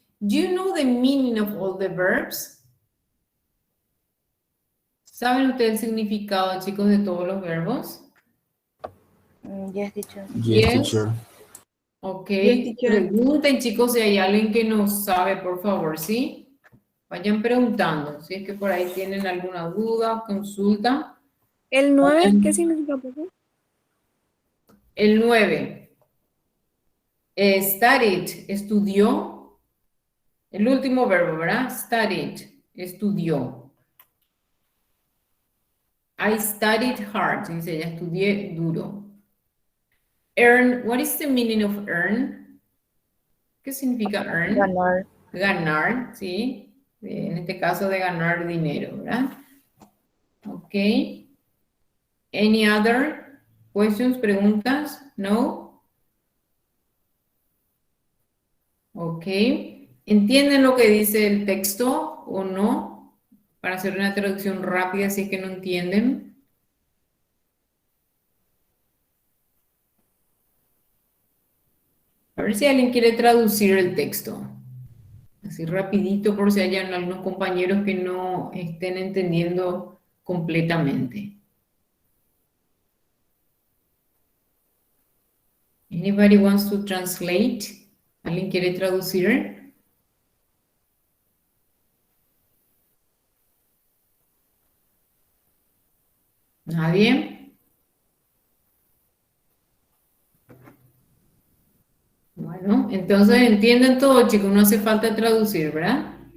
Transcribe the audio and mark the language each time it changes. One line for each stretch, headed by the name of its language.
English: Do you know the meaning of all the verbs?
Spanish: ¿Saben ustedes el significado, chicos, de todos los verbos?
English: Yes, teacher. Yes, teacher. Ok. Yes, teacher.
Spanish: Pregunten, chicos, si hay alguien que no sabe, por favor, ¿sí? Vayan preguntando. Si es que por ahí tienen alguna duda o consulta. ¿El 9 qué significa, profe? El 9. Studied, estudió. El último verbo, ¿verdad? Studied, estudió.
English: I studied hard,
Spanish: dice ella, estudié duro.
English: Earn, what is the meaning of earn?
Spanish: ¿Qué significa earn? Ganar. Ganar, ¿sí? En este caso de ganar dinero, ¿verdad?
English: Ok. Any other questions, preguntas? No? Ok.
Spanish: ¿Entienden lo que dice el texto o no? Para hacer una traducción rápida si es que no entienden. A ver si alguien quiere traducir el texto. Así rapidito por si hay algunos compañeros que no estén entendiendo completamente.
English: Anybody wants to translate?
Spanish: ¿Alguien quiere traducir? ¿Nadie? Bueno, entonces entienden todo, chicos, no hace falta traducir, ¿verdad?